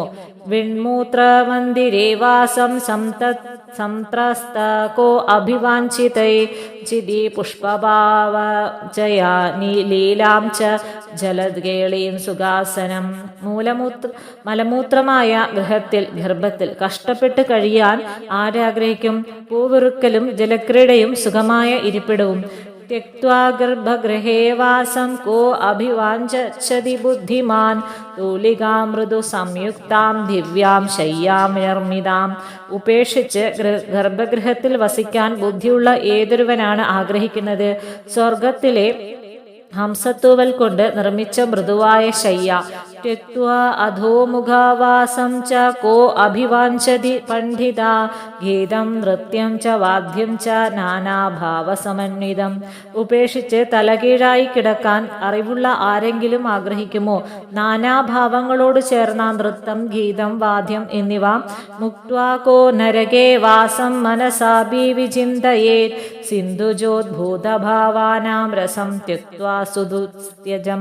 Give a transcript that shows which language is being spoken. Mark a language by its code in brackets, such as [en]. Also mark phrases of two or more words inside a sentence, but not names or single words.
[sa] വിൺമൂത്രമന്ദിരേ വാസം സംത്രസ്തകോ അഭിവാഞ്ചിതൈ ചിതി പുഷ്പഭാവജയാ ലീലാം ച ജലദ്ഗേളീം സുഖാസനം. [ml] മലമൂത്രമായ ഗർഭത്തിൽ കഷ്ടപ്പെട്ട് കഴിയാൻ ആരാഗ്രഹിക്കും? പൂവിറുക്കലും ജലക്രീഡയും സുഖമായ ഇരിപ്പിടവും. [sa] त्यक्त्वा गर्भगृहे वासं को अभिवाञ्छति बुद्धिमान् तूलिकां मृदु സംയുക്താം ദിവ്യാം ശയ്യാം നിർമ്മിതാം. [ml] ഉപേക്ഷിച്ച് ഗർഭഗൃഹത്തിൽ വസിക്കാൻ ബുദ്ധിയുള്ള ഏതൊരുവനാണ് ആഗ്രഹിക്കുന്നത്? സ്വർഗത്തിലെ ഹംസത്തൂവൽ കൊണ്ട് നിർമ്മിച്ച മൃദുവായ ശയ്യ. [sa] त्यक्त्वा अधोमुखावासं च को अभिवाञ्छति पण्डिता ഗീതം നൃത്യം ച വാദ്യം ച നാനാഭാവസമന്വിതം. [ml] ഉപേക്ഷിച്ച് തലകീഴായി കിടക്കാൻ അറിവുള്ള ആരെങ്കിലും ആഗ്രഹിക്കുമോ? നാനാഭാവങ്ങളോട് ചേർന്ന നൃത്തം, ഗീതം, വാദ്യം എന്നിവ. [sa] മുക്ത്വാ കോ നരകേ വാസം മനസാഭി വിചിന്തയേത് സിന്ധുജോദ്ഭൂതഭാവാനാം രസം ത്യക്ത്വാ സുദുസ്ത്യജം.